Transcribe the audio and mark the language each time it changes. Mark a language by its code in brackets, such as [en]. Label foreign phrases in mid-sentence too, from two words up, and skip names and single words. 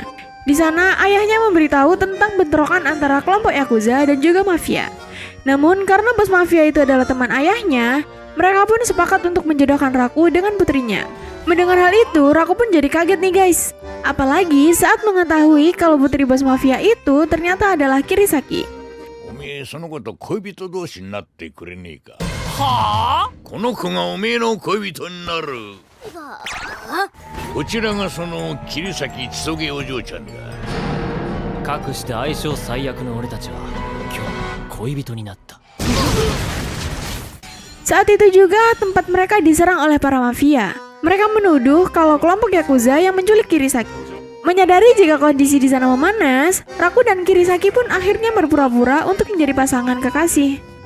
[id] Di sana, ayahnya memberitahu tentang bentrokan antara kelompok Yakuza dan juga mafia. Namun, karena bos mafia itu adalah teman ayahnya, mereka pun sepakat untuk menjodohkan Raku dengan putrinya. Mendengar hal itu, Raku pun jadi kaget nih guys. Apalagi saat mengetahui kalau putri bos mafia itu ternyata adalah Kirisaki. [ja] その子と恋人同士になってくれねえか。はあ。この子がおめえの恋人になる。こちらがその桐崎千棘お嬢ちゃんだ。かくして相性最悪の俺たちは今日恋人になった。 [id] Saat itu juga tempat mereka diserang oleh para mafia. Mereka menuduh kalau kelompok Yakuza yang menculik Kirisaki. Menyadari jika kondisi di sana memanas, Raku dan Kirisaki pun akhirnya berpura-pura untuk menjadi pasangan kekasih.